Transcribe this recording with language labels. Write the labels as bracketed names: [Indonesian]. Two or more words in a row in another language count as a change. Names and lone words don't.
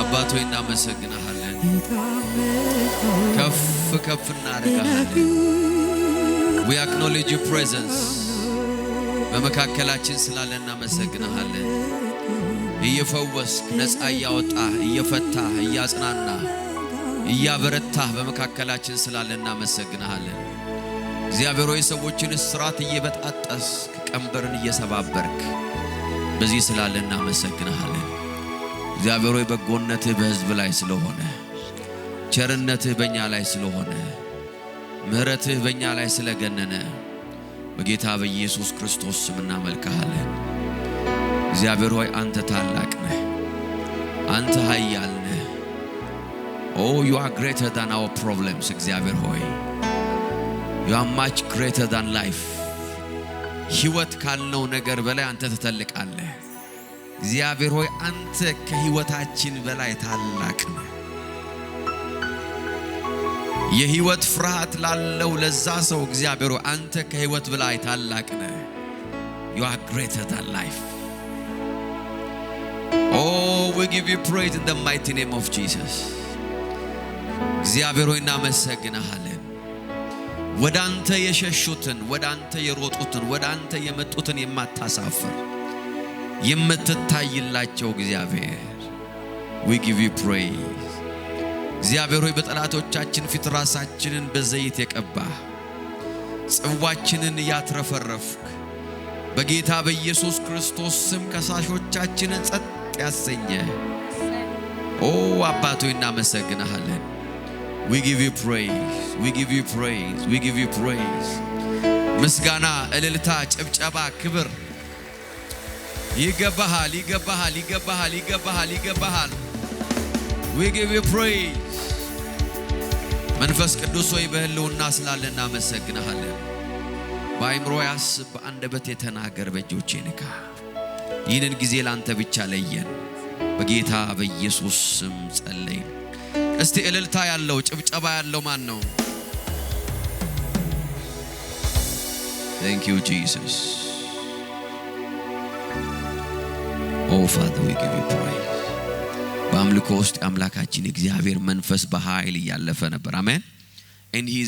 [Amharic] ሆይ እናመሰግናለን ከፍ እናደርጋለን [English] we acknowledge your presence [Amharic] በመካከላችን ስላለ እናመሰግናለን እየፈወስክ ነፃ ያወጣ እየፈታ እያጽናና እያበረታ በመካከላችን ስላለ እናመሰግናለን እግዚአብሔር ሆይ ሰዎችን እስራት እየበጣጠስክ ቀንበርን እየሰባበርክ በዚህ ስላለ እናመሰግናለን እግዚአብሔር ሆይ በጎነትህ በሕዝብ ላይ ስለሆነ ቸርነትህ በእኛ ላይ ስለሆነ ምህረትህ በእኛ ላይ ስለገነነ በጌታ በኢየሱስ ክርስቶስ ስም እናመልክሃለን እግዚአብሔር ሆይ አንተ ታላቅ ነህ አንተ ኃያል ነህ [English] Oh you are greater than our problems [Amharic] እግዚአብሔር ሆይ [English] You are much greater than life [Amharic] ሕይወት ካልነው ነገር በላይ አንተ ትተልቃለህ እግዚአብሔር ሆይ አንተ ከሕይወታችን በላይ ታላቅ ነህ የሕይወት ፍርሃት ላለው ለዛ ሰው እግዚአብሔር ሆይ አንተ ከሕይወት በላይ ታላቅ ነህ [English] You are greater than life Oh we give you praise in the mighty name of Jesus [Amharic] እግዚአብሔር ሆይ እናመሰግናለን ወዳንተ የሸሹትን ወዳንተ የሮጡትን ወዳንተ የመጡትን የማታሳፍር የምትታይላቸው እግዚአብሔር [English] we give you praise [Amharic] እግዚአብሔር ሆይ በጠላቶቻችን ፊት ራሳችንን በዘይት የቀባ ጽዋችንን ያትረፈረፍክ በጌታ በኢየሱስ ክርስቶስ ስም ከሳሾቻችንን ጸጥ ያሰኘ ኦ አባቶ እናመሰግናለን [English] We give you praise we give you praise [Amharic] we give you praise ምስጋና እልልታ ጭብጨባ ክብር ይገባሃል [English] We give you praise [Amharic] መንፈስ ቅዱስ ሆይ በህልውና ስላለ እናመሰግናለን በአይምሮ ያስብ በአንደበት የተናገር በእጆቼ ንካ ይህንን ጊዜ ላንተ ብቻ ለየን በጌታ በኢየሱስ ስም ጸለይን እስቲ እልልታ ያለው ጭብጨባ ያለው ማን ነው [English] Thank you Jesus Oh Father we give you praise [Amharic] በአምልኮ ውስጥ አምላካችን እግዚአብሔር መንፈስ በኃይል ያለፈ ነበር አሜን [English] And he